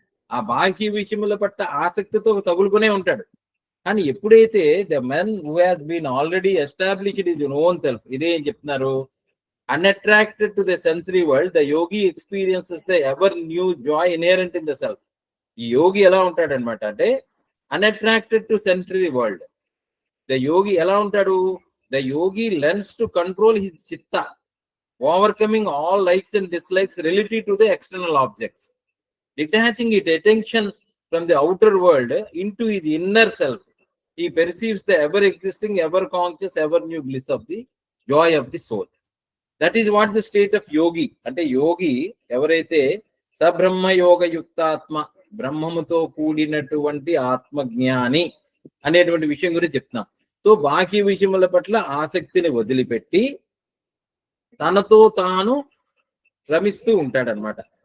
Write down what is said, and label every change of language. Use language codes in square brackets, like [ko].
[te] ఆ బాహ్య విషయముల పట్ల ఆసక్తితో తగులుకునే ఉంటాడు. కానీ ఎప్పుడైతే [en] the men who has been already established is own self, [te] ఇదే ఏం చెప్తున్నారు, [en] Unattracted to the sensory world, the yogi experiences the ever new joy inherent in the self. [te] ఈ యోగి ఎలా ఉంటాడనమాట అంటే [en] Unattracted to sensory world. [te] ద యోగి ఎలా ఉంటాడు? [en] The yogi learns to control his chitta, overcoming all likes and dislikes relative to the external objects, detaching its attention from the outer world into his inner self. He perceives the ever-existing, ever-conscious, ever-new bliss of the joy of the soul. That is what the state of yogi. [te] అంటే యోగి ఎవరైతే సబ్రహ్మ యోగ యుక్తాత్మ, బ్రహ్మముతో కూడినటువంటి ఆత్మజ్ఞాని అనేటువంటి విషయం గురించి చెప్తున్నాం. So బాకీ విషయముల పట్ల ఆసక్తిని వదిలిపెట్టి తనతో తాను రమిస్తూ ఉంటాడనమాట.